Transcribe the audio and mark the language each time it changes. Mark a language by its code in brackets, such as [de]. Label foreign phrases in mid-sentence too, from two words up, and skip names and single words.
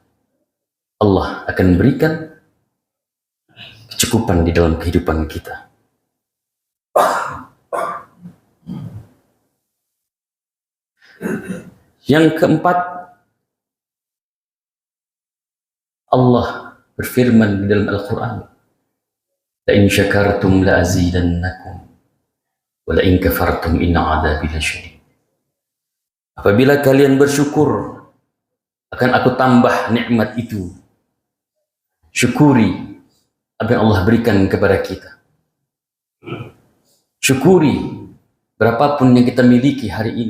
[id] Allah akan berikan kecukupan di dalam kehidupan kita. Yang keempat, Allah berfirman di dalam Al-Quran, [ar] لئن شكرتم لأزيدنكم ولئن كفرتم إن عذابي لشديد. [id] Apabila kalian bersyukur, akan aku tambah nikmat itu. Syukuri apa yang Allah berikan kepada kita. Syukuri berapapun yang kita miliki hari ini.